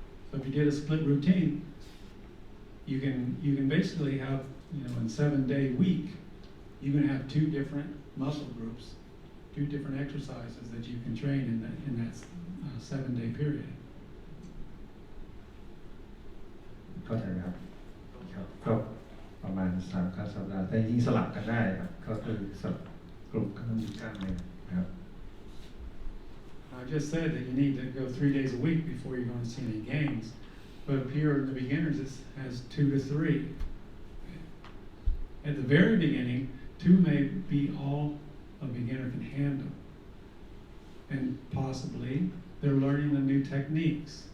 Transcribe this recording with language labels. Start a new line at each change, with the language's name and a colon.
English: So if you did a split routine, you can basically have, in a 7-day week, you're going to have 2 different muscle groups, 2 different exercises that you can train in that 7-day period.
Thai: เข้าใจไหมครับครับก็ประมาณ3 ครั้งสัปดาห์แต่จริงๆสลับกันได้ครับก็คือสลับกลุ่มก็มีกล้ามเนื้อนะครับ
English: I just said that you need to go 3 days a week before you're going to see any gains, but up here in the beginners it has 2 to 3. At the very beginning, 2 may be all a beginner can handle, and possibly they're learning the new techniques.